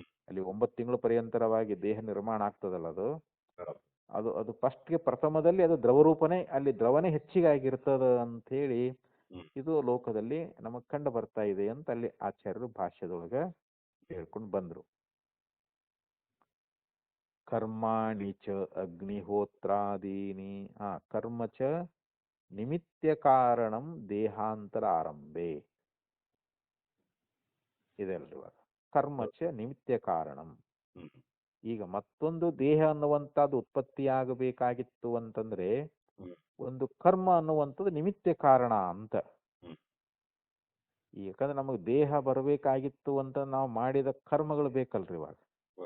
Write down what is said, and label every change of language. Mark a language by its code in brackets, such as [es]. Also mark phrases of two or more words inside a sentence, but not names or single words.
[kn] ಅಲ್ಲಿ 9 ತಿಂಗಳು ಪರ್ಯಂತರವಾಗಿ ದೇಹ ನಿರ್ಮಾಣ ಆಗ್ತದಲ್ಲ ಅದು. ಹೌದು. ಅದು ಅದು ಫಸ್ಟ್ಗೆ ಪ್ರಥಮದಲ್ಲಿ ಅದು ದ್ರವರೂಪನೇ, ಅಲ್ಲಿ ದ್ರವನೇ ಹೆಚ್ಚಿಗೆ ಆಗಿರ್ತದ ಅಂತ ಹೇಳಿ ಹ್ಮ್. ಇದು ಲೋಕದಲ್ಲಿ ನಮಗ್ ಕಂಡು ಬರ್ತಾ ಇದೆ ಅಂತ ಅಲ್ಲಿ ಆಚಾರ್ಯರು ಭಾಷ್ಯದೊಳಗ ಹೇಳ್ಕೊಂಡು ಬಂದ್ರು. [sa] ಕರ್ಮಾಣಿ ಚ ಅಗ್ನಿಹೋತ್ರಾದೀನಿ ಕರ್ಮ ಚ ನಿಮಿತ್ಯ ಕಾರಣಂ ದೇಹಾಂತರ ಆರಂಭೆ ಇದೆಲ್ರಿ. ಇವಾಗ ಕರ್ಮ ಚ ನಿಮಿತ್ಯ ಕಾರಣಂ. ಹ್ಮ್. [kn] ಈಗ ಮತ್ತೊಂದು ದೇಹ ಅನ್ನುವಂಥದ್ದು ಉತ್ಪತ್ತಿಯಾಗಬೇಕಾಗಿತ್ತು ಅಂತಂದ್ರೆ ಹ್ಮ್. ಒಂದು ಕರ್ಮ ಅನ್ನುವಂಥದ್ದು ನಿಮಿತ್ತ ಕಾರಣ ಅಂತ. ಹ್ಮ್. ಯಾಕಂದ್ರೆ ನಮಗೆ ದೇಹ ಬರಬೇಕಾಗಿತ್ತು ಅಂತ ನಾವು ಮಾಡಿದ ಕರ್ಮಗಳು ಬೇಕಲ್ರಿ. ಇವಾಗ ಹೌದು.